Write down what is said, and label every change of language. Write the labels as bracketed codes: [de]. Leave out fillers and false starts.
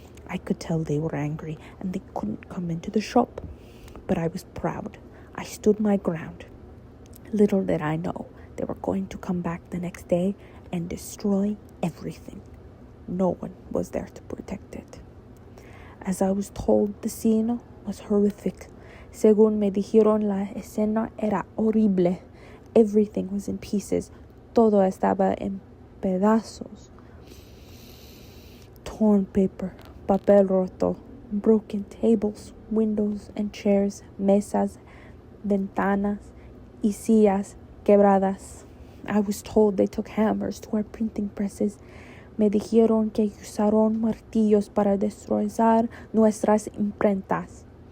[en] I could tell they were angry and they couldn't come into the shop. But I was proud. I stood my ground. Little did I know they were going to come back the next day and destroy everything. No one was there to protect it. As I was told, the scene was horrific. [es] Según me dijeron, la escena era horrible. [en] Everything was in pieces. [es] Todo estaba en pedazos. [en] Torn paper, [es] papel roto, [en] broken tables, windows and chairs, [es] mesas, ventanas, y sillas quebradas. [en] I was told they took hammers to our printing presses. [es] Me dijeron que usaron martillos para destrozar nuestras imprentas.